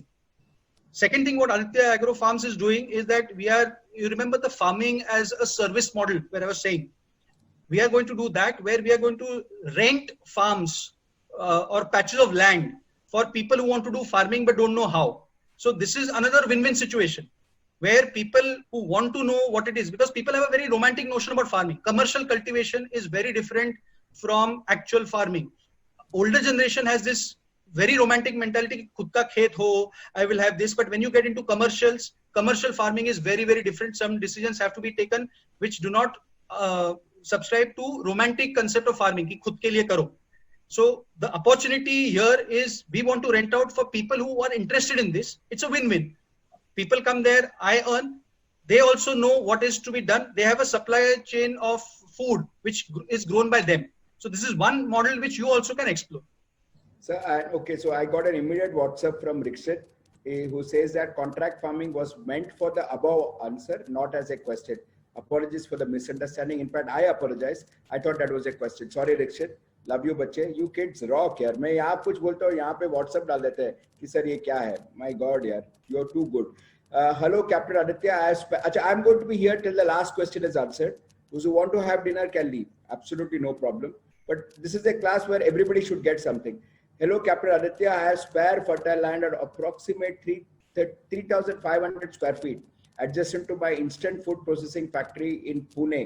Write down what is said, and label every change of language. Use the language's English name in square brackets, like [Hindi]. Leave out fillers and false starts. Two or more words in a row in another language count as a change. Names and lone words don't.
[English] Second thing what Aditya Agro Farms is doing is that you remember the farming as a service model where I was saying, we are going to do that where we are going to rent farms or patches of land for people who want to do farming but don't know how. So this is another win-win situation, where people who want to know what it is, because people have a very romantic notion about farming. Commercial cultivation is very different from actual farming. Older generation has this very romantic mentality, [Hindi] खुद का खेत हो, [English] I will have this. But when you get into commercials, commercial farming is very, very different. Some decisions have to be taken which do not subscribe to romantic concept of farming, [Hindi] कि खुद के लिए करो. [English] So the opportunity here is we want to rent out for people who are interested in this. It's a win-win. People come there, I earn. They also know what is to be done. They have a supply chain of food which is grown by them. So this is one model which you also can explore. Sir, okay, so I got an immediate WhatsApp from Rikshit who says that contract farming was meant for the above answer, not as a question. Apologies for the misunderstanding. In fact, I apologize. I thought that was a question. Sorry, Rikshit. Love you, [Hindi] बच्चे. [English] You kids rock [Hindi] यार. मैं यहाँ कुछ बोलता हूँ, यहाँ पे WhatsApp डाल देते हैं कि सर ये क्या है? [English] My God यार, you're too good. Hello, Captain Aditya. I'm going to be here till the last question is answered. Those who want to have dinner can leave. Absolutely no problem. But this is a class where everybody should get something. Hello, Captain Aditya. I have spare fertile land at approximate 3,500 square feet adjacent to my instant food processing factory in Pune.